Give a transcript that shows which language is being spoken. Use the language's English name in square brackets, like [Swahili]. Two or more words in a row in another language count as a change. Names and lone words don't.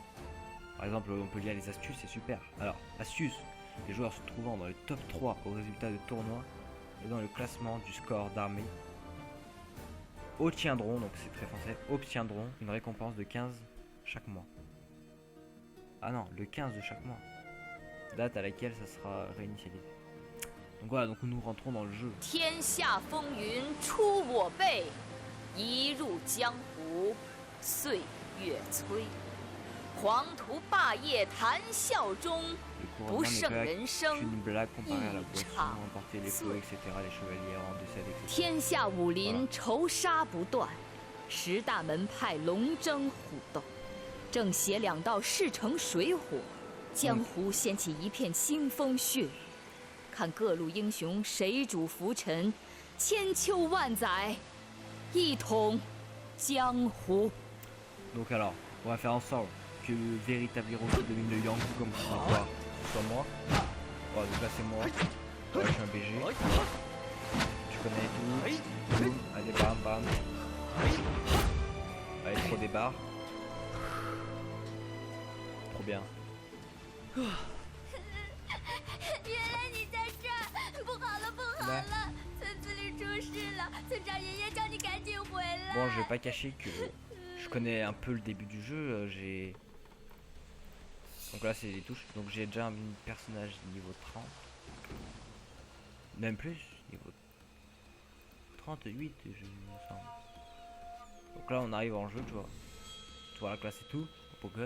[French] Par exemple, on peut lire les astuces, c'est super. Alors, astuces, les joueurs se trouvant dans le top 3 au résultat de tournoi et dans le classement du score d'armée obtiendront, donc c'est très français, obtiendront une récompense de 15 chaque mois. Ah non, le 15 de chaque mois. Date à laquelle ça sera réinitialisé. Donc voilà, donc nous rentrons dans le jeu. [Chinese] 天下风云出我辈，一入江湖岁月催。黄图霸业谈笑中， [French] Le [Chinese] 不 [French] couronnement n'est [Chinese] 胜 [French] pas [Chinese] 人生 [French] qu'une blague comparée à la [Chinese] 一 [French] boisson, [Chinese] 场 [French] emporter les flots, etc. Les chevaliers en décèdent, etc. [Chinese] 天下武林仇杀不断，十大门派龙争虎斗，正邪两道势成水火，江湖掀起一片腥风血雨。看各路英雄谁主浮沉，千秋万载，一统江湖。 [French] Donc alors, on va faire en sorte que le véritable héros qui domine le Yangtze comme ce soit moi. Bon, donc là c'est moi. Ouais, je suis un BG. Tu connais tout. Boum. Allez, bam, bam. Allez, trop des barres. Trop bien. [Chinese] 原来你在这儿！不好了，不好了！村子里出事了，村长爷爷叫你赶紧回来。 [French] Bon, je vais pas cacher que je connais un peu le début du jeu. J'ai. Donc là, c'est les touches. Donc j'ai déjà un personnage niveau 30. Même plus, niveau 38, je me semble. Donc là, on arrive en jeu, tu vois. Tu vois, la classe et tout, beau gosse.